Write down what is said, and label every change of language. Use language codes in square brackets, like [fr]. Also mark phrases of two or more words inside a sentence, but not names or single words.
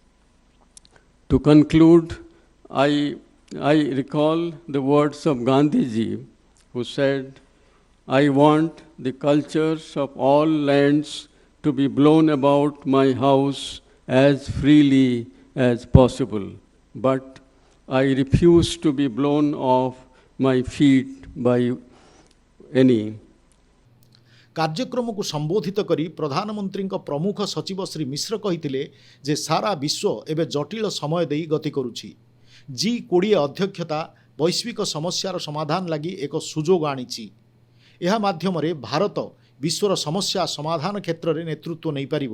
[en] To conclude, I recall the words of Gandhiji, who said, "I want the cultures of all lands to be blown about my house as freely as possible, but I refuse to be blown off my feet by any." [or] କାର୍ଯ୍ୟକ୍ରମକୁ ସମ୍ବୋଧିତ କରି ପ୍ରଧାନମନ୍ତ୍ରୀଙ୍କ ପ୍ରମୁଖ ସଚିବ ଶ୍ରୀ ମିଶ୍ର କହିଥିଲେ ଯେ ସାରା ବିଶ୍ୱ ଏବେ ଜଟିଳ ସମୟ ଦେଇ ଗତି କରୁଛି। G-20 ଅଧ୍ୟକ୍ଷତା ବୈଶ୍ୱିକ ସମସ୍ୟାର ସମାଧାନ ଲାଗି ଏକ ସୁଯୋଗ ଆଣିଛି। ଏହା ମାଧ୍ୟମରେ ଭାରତ ବିଶ୍ୱର ସମସ୍ୟା ସମାଧାନ କ୍ଷେତ୍ରରେ ନେତୃତ୍ୱ ନେଇପାରିବ।